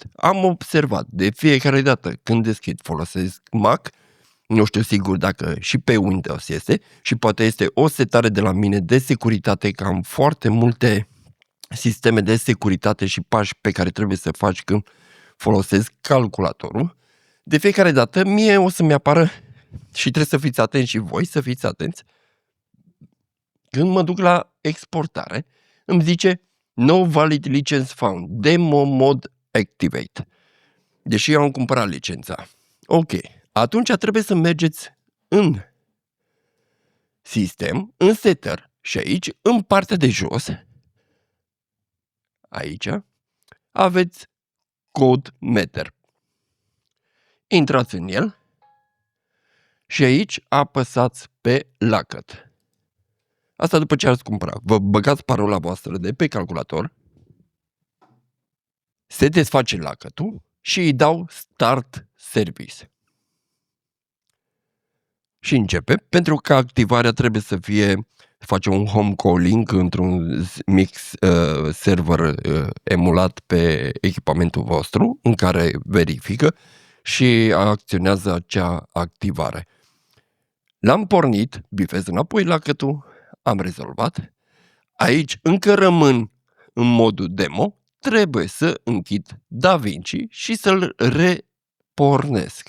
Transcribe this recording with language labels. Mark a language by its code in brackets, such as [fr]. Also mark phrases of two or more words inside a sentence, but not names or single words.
[ro] Am observat de fiecare dată când deschid, folosesc Mac, nu știu sigur dacă și pe Windows este și poate este o setare de la mine de securitate, că am foarte multe sisteme de securitate și pași pe care trebuie să faci când folosesc calculatorul. De fiecare dată mie o să-mi apară și trebuie să fiți atenți și voi să fiți atenți. Când mă duc la exportare, îmi zice [en] No valid license found, demo mode activate. [ro] Deși eu am cumpărat licența. Ok, atunci trebuie să mergeți în sistem, în setter și aici, în partea de jos, aici, aveți code meter. Intrați în el și aici apăsați pe lacăt. Asta după ce ați cumpărat. Vă băgați parola voastră de pe calculator, se desface lacătul și îi dau [en] Start Service. [ro] Și începe, pentru că activarea trebuie să fie face un [en] home calling [ro] într-un mix server emulat pe echipamentul vostru, în care verifică și acționează acea activare. L-am pornit, bifez înapoi lacătul, am rezolvat. Aici încă rămân în modul demo, trebuie să închid DaVinci și să-l repornesc.